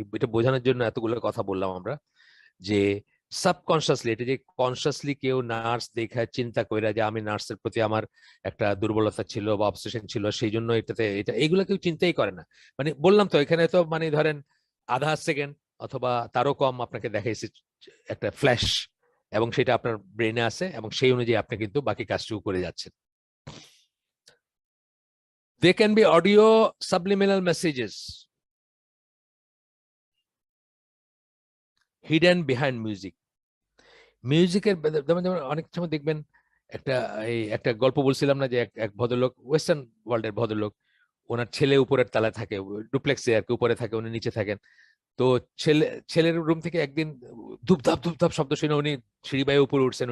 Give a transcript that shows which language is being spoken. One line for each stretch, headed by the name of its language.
Bangla: এটা বোঝানোর জন্য এতগুলো কথা বললাম আমরা, যে সাবকনসিয়াসলি, এটা যে কনসিয়াসলি কেউ নার্স দেখায় চিন্তা করে যে আমি নার্সের প্রতি আমার একটা দুর্বলতা ছিল বা অবসেশন ছিল, সেই জন্য এইগুলো কেউ চিন্তাই করে না। মানে বললাম তো, এখানে তো মানে ধরেন আধা সেকেন্ড অথবা তারও কম আপনাকে দেখাইছে একটা ফ্ল্যাশ, এবং সেটা আপনার ব্রেনে আছে, এবং সেই অনুযায়ী আপনি কিন্তু বাকি কাজটুকু করে যাচ্ছেন।
English: They can be audio subliminal messages hidden behind music.
Bangla: মিউজিকের যেমন যেমন অনেক সময় দেখবেন একটা গল্প বলছিলাম না, যে এক ভদ্রলোক, ওয়েস্টার্ন ওয়ার্ল্ডের ভদ্রলোক, ওনার ছেলে উপরের তলায় থাকে, ডুপ্লেক্সে আর কি, উপরে থাকে, উনি নিচে থাকেন। তো ছেলের রুম থেকে একদিন ধুপধাপ ধুপধাপ শব্দ শুনে উনি সিঁড়ি বাইয়ে উপরে উঠছেন।